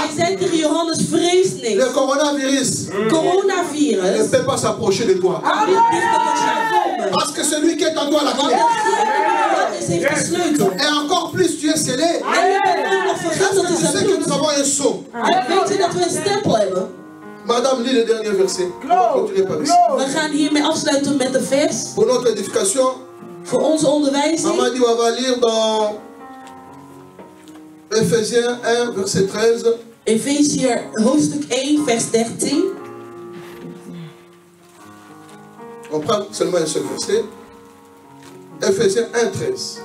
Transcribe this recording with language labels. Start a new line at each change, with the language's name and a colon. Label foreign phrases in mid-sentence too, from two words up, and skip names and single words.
Dutch: Hij zei tegen Johannes, vrees
French: le
Dutch: niks.
French: coronavirus. Ne
Dutch: Coronavirus
French: peut pas s'approcher de toi.
Dutch: kan niet dichter tot jou komen.
French: Parce que celui qui est en toi la
Dutch: Want
French: clé.
Dutch: degene die heeft de sleutel.
French: Et encore plus, tu es scellé.
Dutch: En je bent ook nog
French: Est-ce
Dutch: vergeten
French: que
Dutch: dat
French: tu
Dutch: is
French: sais
Dutch: een
French: que nous
Dutch: bloed.
French: avons un sceau?
Dutch: En weet je dat we een stempel hebben?
French: Madame, lis le dernier verset. On va continuer par ici.
Dutch: We gaan hiermee afsluiten met de vers.
French: Pour notre édification,
Dutch: Voor onze onderwijzing.
French: Maman dit on va lire dans Ephésiens 1, verset 13.
Dutch: Efeziër hoofdstuk 1, vers 13.
French: On prend seulement un seul verset. Ephésiens 1, 13.